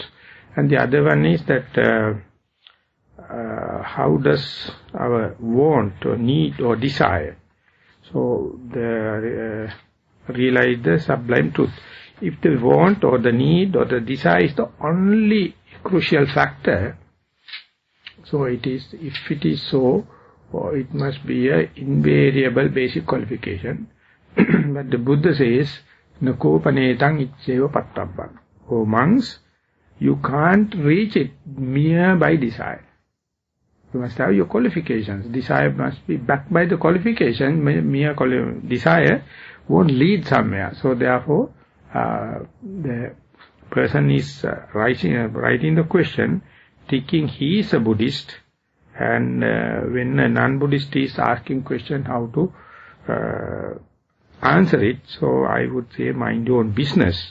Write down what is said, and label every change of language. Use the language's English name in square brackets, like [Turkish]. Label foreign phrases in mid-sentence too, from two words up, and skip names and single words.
[English] And the other one is that how does our want or need or desire, so realize the sublime truth. If the want or the need or the desire is the only crucial factor, so it is, if it is so, it must be an invariable basic qualification. But the Buddha says, [Pali] Nako panetang itseva pattabban. [English] O monks, you can't reach it mere by desire. You must have your qualifications. Desire must be backed by the qualification. Mere desire won't lead somewhere. So therefore, the person is writing the question, thinking he is a Buddhist, and when a non-Buddhist is asking question how to answer it, so I would say mind your own business.